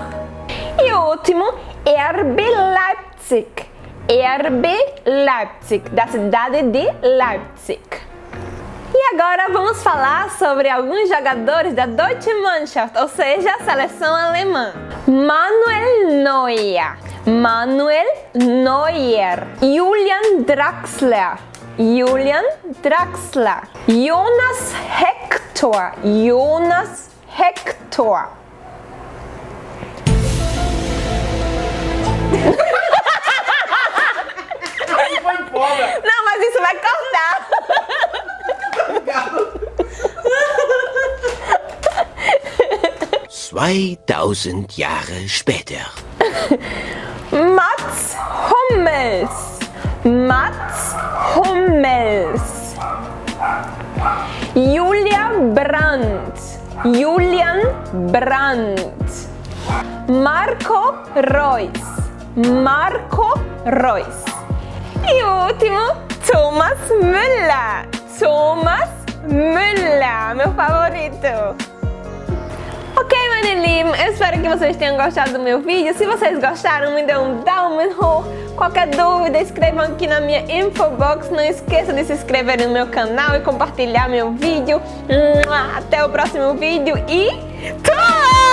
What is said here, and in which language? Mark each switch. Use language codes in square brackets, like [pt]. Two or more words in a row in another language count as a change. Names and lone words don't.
[pt] E o último, RB Leipzig, RB Leipzig, da cidade de Leipzig. E agora vamos falar sobre alguns jogadores da [de] Deutsche Mannschaft, [pt] ou seja, a seleção alemã. Manuel Neuer, Manuel Neuer. Julian Draxler, Julian Draxler. Jonas Hector, Jonas Hector. Não, mas isso vai cortar. [de] 2000 Jahre später. [pt] Mats Hummels, Mats Hummels. Julian Brandt, Julian Brandt. Marco Reus, Marco Reus. E o último, Thomas Müller, Thomas Müller, meu favorito. [de] Ok, meine Lieben, [pt] eu espero que vocês tenham gostado do meu vídeo. Se vocês gostaram, me dê um [de] Daumen hoch. [pt] Qualquer dúvida, escrevam aqui na minha infobox. Não esqueça de se inscrever no meu canal e compartilhar meu vídeo. Até o próximo vídeo e tchau!